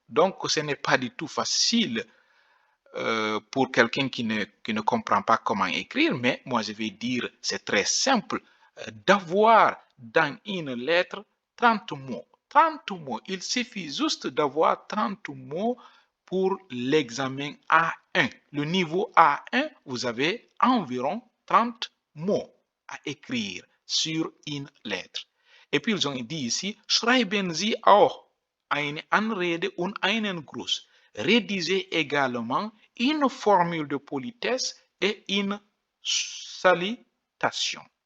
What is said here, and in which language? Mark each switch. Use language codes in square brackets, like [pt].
[fr] Donc, ce n'est pas du tout facile pour quelqu'un qui ne comprend pas comment écrire, mais moi, je vais dire, c'est très simple d'avoir dans une lettre 30 mots. 30 mots. Il suffit juste d'avoir 30 mots pour l'examen A1. Le niveau A1, vous avez environ 30 mots à écrire sur une lettre. Et puis, ils ont dit ici, [de] schreiben Sie auch eine Anrede und einen Gruß. [fr] Rédigez également une formule de politesse et une salutation.